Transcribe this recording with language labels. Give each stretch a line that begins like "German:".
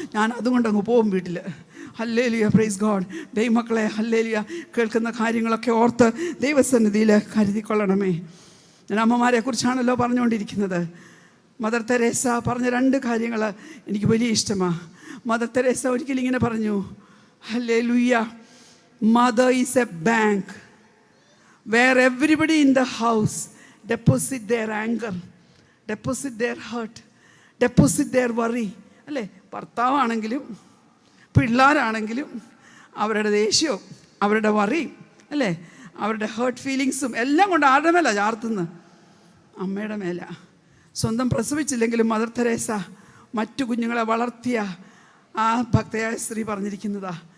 Malayalam: ഞാൻ അതുകൊണ്ട് അങ്ങ് പോകും വീട്ടിൽ. Hallelujah,
English: Praise God.
Malayalam: ദൈവമക്കളെ, ഹല്ലേലൂയ, കേൾക്കുന്ന കാര്യങ്ങളൊക്കെ ഓർത്ത് ദൈവസന്നിധിയിൽ കരുതിക്കൊള്ളണമേ. ഞാൻ അമ്മമാരെ കുറിച്ചാണല്ലോ പറഞ്ഞുകൊണ്ടിരിക്കുന്നത്. മദർ തെരേസ പറഞ്ഞ 2 കാര്യങ്ങൾ എനിക്ക് വലിയ ഇഷ്ടമാണ്. മദർ തെരേസ ഒരിക്കലും ഇങ്ങനെ പറഞ്ഞു,
English: Hallelujah, mother is a bank where everybody in the house deposit their anger, deposit their hurt, deposit their worry.
Malayalam: അല്ലേ? ഭർത്താവാണെങ്കിലും പിള്ളേരാണെങ്കിലും അവരുടെ ദേഷ്യവും അവരുടെ വറിയും, അല്ലേ, അവരുടെ ഹേർട്ട് ഫീലിങ്സും എല്ലാം കൊണ്ട് ആരുടെ മേല ചാർത്തുന്നത്? അമ്മയുടെ മേല. സ്വന്തം പ്രസവിച്ചില്ലെങ്കിലും മദർ തെരേസ മറ്റു കുഞ്ഞുങ്ങളെ വളർത്തിയ ആ ഭക്തയായ സ്ത്രീ പറഞ്ഞിരിക്കുന്നതാ.